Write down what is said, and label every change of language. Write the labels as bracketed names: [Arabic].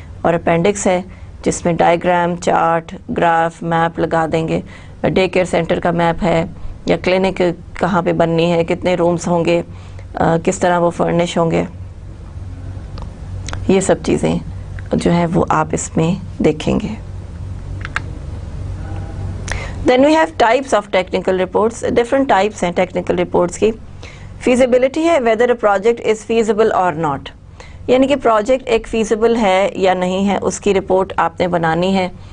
[Urdu] اور اپینڈکس ہے جس میں ڈائیگرام، چارٹ، گراف، میپ لگا دیں گے. ڈے کیئر سینٹر کا میپ ہے یا کلینک کہاں پہ بننی ہے، کتنے رومز ہوں گے، کس طرح وہ فرنش ہوں گے. یہ سب چیزیں جو ہیں وہ آپ اس میں دیکھیں گے. [English] Then we have types of technical reports. Different types ہیں technical reports کی. Feasibility ہے whether a project is feasible or not. [Urdu] یعنی کہ پروجیکٹ ایک feasible ہے یا نہیں ہے، اس کی رپورٹ آپ نے بنانی ہے.